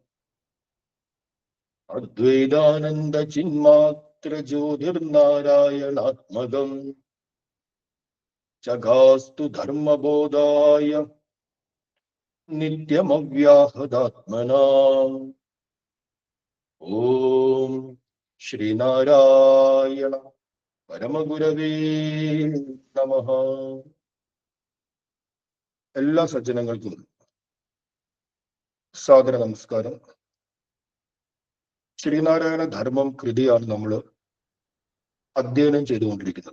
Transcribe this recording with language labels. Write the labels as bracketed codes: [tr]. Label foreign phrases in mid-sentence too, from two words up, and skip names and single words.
[sa] अद्वैतानंद चिन्मात्र ज्योतिर्नारायणात्मकम् जगास्तु धर्मबोधाय नित्यमव्याहदात्मना। ओम श्रीनारायण പരമഗുരവേ നമഃ. [ml] എല്ലാ സജ്ജനങ്ങൾക്കും സാദര നമസ്കാരം. ശ്രീനാരായണ ധർമ്മം കൃതിയാണ് നമ്മൾ അധ്യയനം ചെയ്തുകൊണ്ടിരിക്കുന്നത്.